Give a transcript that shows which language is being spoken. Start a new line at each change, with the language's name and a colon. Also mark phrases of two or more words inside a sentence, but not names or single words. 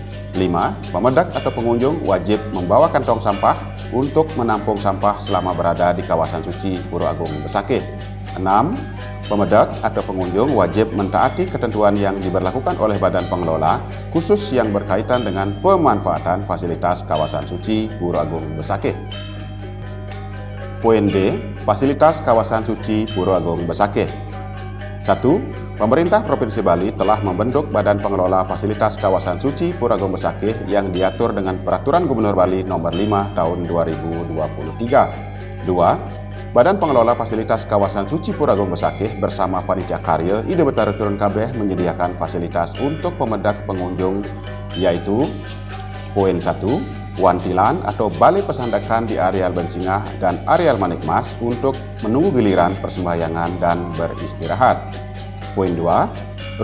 Indonesian: Pemedek atau pengunjung wajib membawa kantong sampah untuk menampung sampah selama berada di kawasan suci Puro Agung Besakih. 6. Pemedak atau pengunjung wajib mentaati ketentuan yang diberlakukan oleh badan pengelola khusus yang berkaitan dengan pemanfaatan fasilitas kawasan suci Puro Agung Besakih. Poin D. Fasilitas kawasan suci Puro Agung Besakih. 1. Pemerintah Provinsi Bali telah membentuk Badan Pengelola Fasilitas Kawasan Suci Puro Agung Besakih yang diatur dengan Peraturan Gubernur Bali Nomor 5 Tahun 2023. 2. Badan Pengelola Fasilitas Kawasan Suci Puro Agung Besakih bersama Panitia Karya Ide Betara Turun Kabeh menyediakan fasilitas untuk pemedak pengunjung, yaitu poin 1. Wantilan atau balai pesandakan di areal Bencingah dan areal Manikmas untuk menunggu giliran persembahyangan dan beristirahat. Poin 2.